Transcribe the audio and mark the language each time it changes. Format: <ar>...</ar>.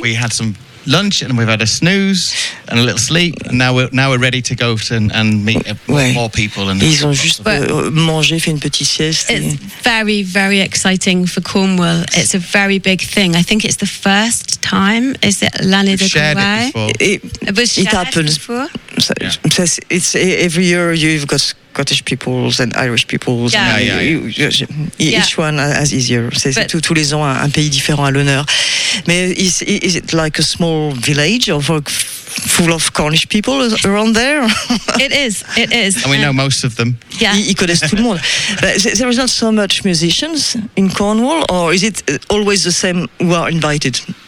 <en>We had some lunch and we've had a snooze and a little sleep and now we're ready to go and meet more people and</en> <fr>ils ont juste mangé, fait une petite sieste.</fr> <en>It's very very exciting for Cornwall. It's a very big thing. I think it's the first time. Is it</en> <fr>l'année de</fr> <en>Cornwall? It happens before. Yeah. It's every year you've got Scottish peoples and Irish peoples. Each one has his year.</en> <fr>C'est tous les ans un pays différent à l'honneur.</fr> <en>Mais is it like a small village or full of Cornish people around there? It is. And we know most of them. Yeah.</en> <fr>Ils connaissent tout le monde.</fr> <en>But there is not so much musicians in Cornwall, or is it always the same who are invited?</en>